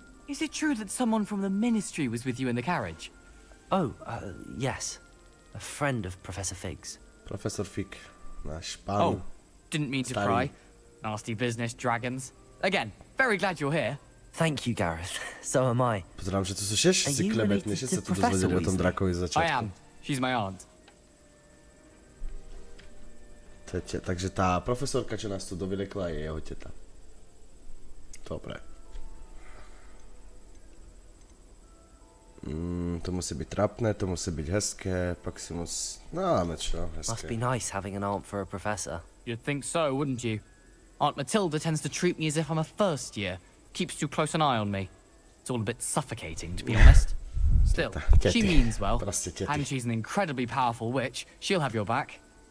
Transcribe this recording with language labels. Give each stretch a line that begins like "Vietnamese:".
English: Is it true that someone from the Ministry was with you in the carriage? Oh, yes. A friend of Professor Fig's.
Slovak: Professor Fig, náš pán.
English: Oh, didn't mean to pry. Nasty business, dragons. Again, very glad you're here. Thank you, Gareth. So am I.
Slovak: Pozerám, že tu sú všetci klebetní, všetci sa tu dozvedeli o tom drakovi z začiatku.
English: I am. She's my aunt.
Slovak: Takže tá profesorka, čo nás tu dovylekla, je jeho teta. Dobre. To musí byť trapné, to musí byť hezké, pak si musí... No, dáme čo, hezké.
English: Must be nice having an aunt for a professor. You'd think so, wouldn't you? Aunt Matilda tends to treat me as if I'm a first year. Keeps too close an eye on me. It's all a bit suffocating, to be honest. Still, she means well. And she's an incredibly powerful witch. She'll have your back.